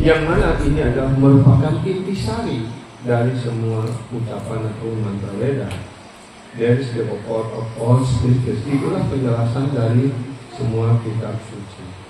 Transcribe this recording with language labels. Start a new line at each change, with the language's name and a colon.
Indonesian: Yang mana ini adalah merupakan intisari dari semua ucapan atau mantra Veda.
English: There is the purport of all scriptures.
Indonesian: Itulah penjelasan dari semua kitab suci.